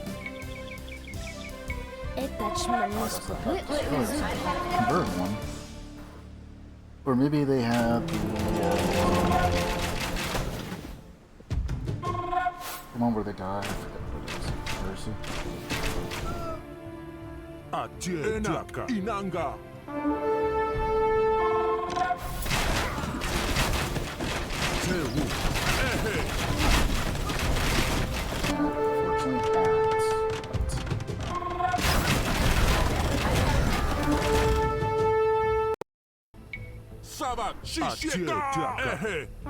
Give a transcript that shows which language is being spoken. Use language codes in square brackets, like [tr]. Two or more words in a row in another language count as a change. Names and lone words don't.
[chb] Etach manisqua. [en] Convert one. Or maybe they have the one where they die. I forget what it is. Mercy. [chb] Atie tiaka. Inanga. Tehu. Saba shisheka.